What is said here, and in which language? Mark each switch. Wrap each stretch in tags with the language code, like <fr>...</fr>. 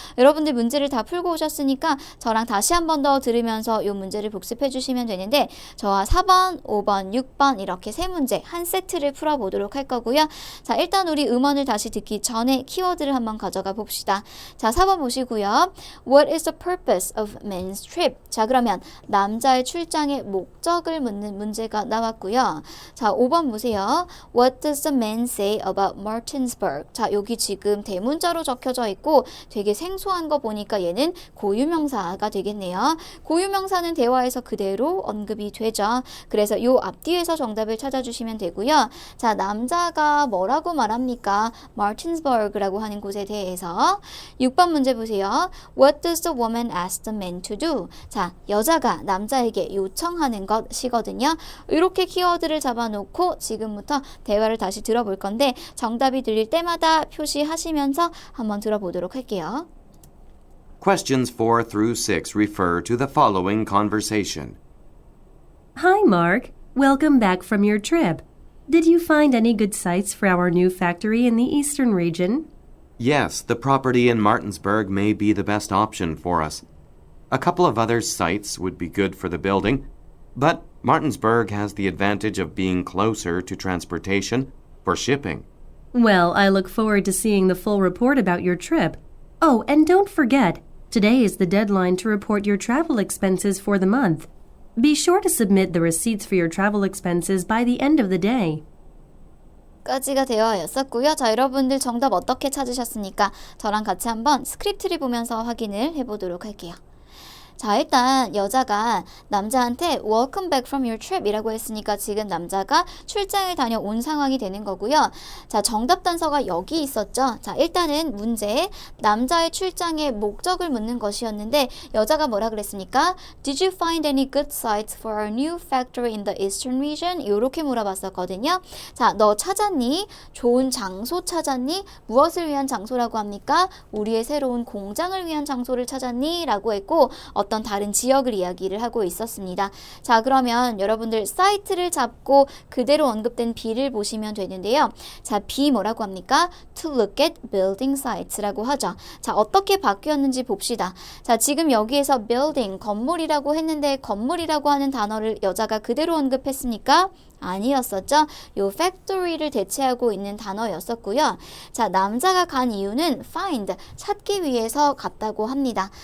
<ko>여러분들 문제를 다 풀고 오셨으니까 저랑 다시 한 번 더 들으면서 이 문제를 복습해 주시면 되는데 저와 4번, 5번, 6번 이렇게 세 문제 한 세트를 풀어보도록 할 거고요. 자, 일단 우리 음원을 다시 듣기 전에 키워드를 한번 가져가 봅시다. 자, 4번 보시고요.</ko> <en>What is the purpose of men's trip?</en> <ko>자, 그러면 남자의 출장의 목적을 묻는 문제가 나왔고요. 자, 5번 보세요.</ko> <en>What does the man say about Martinsburg.</en> <ko>자, 여기 지금 대문자로 적혀져 있고 되게 생소한 거 보니까 얘는 고유명사가 되겠네요. 고유명사는 대화에서 그대로 언급이 되죠. 그래서 요 앞뒤에서 정답을 찾아주시면 되고요. 자, 남자가 뭐라고 말합니까? Martinsburg라고 하는 곳에 대해서 6번 문제 보세요.</ko> <en>What does the woman ask the man to do?</en> <ko>자, 여자가 남자에게 요청하는 것이거든요. 이렇게 키워드를 잡아놓고 지금부터 대화를 다시 들어볼 건데 정답이 들릴 때마다 표시하시면서 한번 들어보도록 할게요.</ko> <en>Questions 4 through 6 refer to the following conversation. Hi, Mark. Welcome back from your trip. Did you find any good sites for our new factory in the eastern region? Yes, the property in Martinsburg may be the best option for us. A couple of other sites would be good for the building, but Martinsburg has the advantage of being closer to transportation for shipping. Well, I look forward to seeing the full report about your trip. Oh, and don't forget, today is the deadline to report your travel expenses for the month. Be sure to submit the receipts for your travel expenses by the end of the day.</en> <ko>까지가 대화였었고요. 자, 여러분들 정답 어떻게 찾으셨습니까? 저랑 같이 한번 스크립트를 보면서 확인을 해보도록 할게요. 자, 일단 여자가 남자한테 Welcome back from your trip 이라고 했으니까 지금 남자가 출장을 다녀온 상황이 되는 거고요. 자, 정답 단서가 여기 있었죠. 자, 일단은 문제 남자의 출장의 목적을 묻는 것이었는데 여자가 뭐라 그랬습니까?</ko> <en>Did you find any good sites for our new factory in the eastern region?</en> <ko>이렇게 물어봤었거든요. 자, 너 찾았니? 좋은 장소 찾았니? 무엇을 위한 장소라고 합니까? 우리의 새로운 공장을 위한 장소를 찾았니? 라고 했고 어떤 다른 지역을 이야기를 하고 있었습니다. 자, 그러면 여러분들 사이트를 잡고 그대로 언급된 B를 보시면 되는데요. 자, B 뭐라고 합니까?</ko> <en>To look at building sites 라고 하죠.</en> <ko>자, 어떻게 바뀌었는지 봅시다. 자, 지금 여기에서 building, 건물이라고 했는데 건물이라고 하는 단어를 여자가 그대로 언급했으니까 아니었었죠. 요 factory를 대체하고 있는 단어였었고요. 자, 남자가 간 이유는 find, 찾기 위해서 갔다고 합니다.</ko>